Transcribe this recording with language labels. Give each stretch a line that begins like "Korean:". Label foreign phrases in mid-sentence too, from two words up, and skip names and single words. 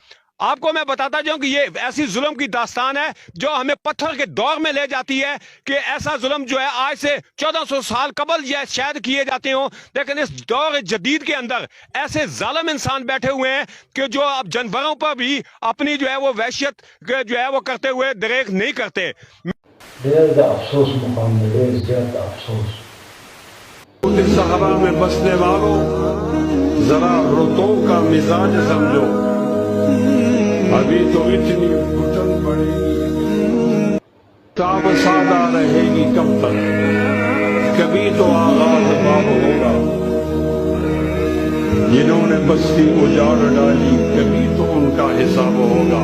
Urdu: آپ کو میں بتاتا جاؤں کہ یہ ایسی ظلم کی داستان ہے جو ہمیں پتھر کے دور میں لے جاتی ہے کہ ایسا ظلم جو ہے آج سے 1400 سال قبل یا شاید کیے جاتے ہوں لیکن اس دور جدید کے اندر ایسے ظالم انسان بیٹھے ہوئے ہیں کہ جو اب جانوروں پر بھی اپنی جو ہے وہ وحشت جو ہے وہ کرتے ہوئے دریغ نہیں کرتے.
Pashto: ډېر د افسوس مقام دی ډېر زیات افسوس.
Urdu: صحرا میں بسنے والوں ذرا رتوں کا مزاج سمجھو ابھی تو اتنی گھٹن پڑے گی تاب سادہ رہے گی کب تک کبھی تو آغاز باب ہوگا جنہوں نے بستی اجاڑ ڈالی کبھی تو ان کا حساب ہوگا.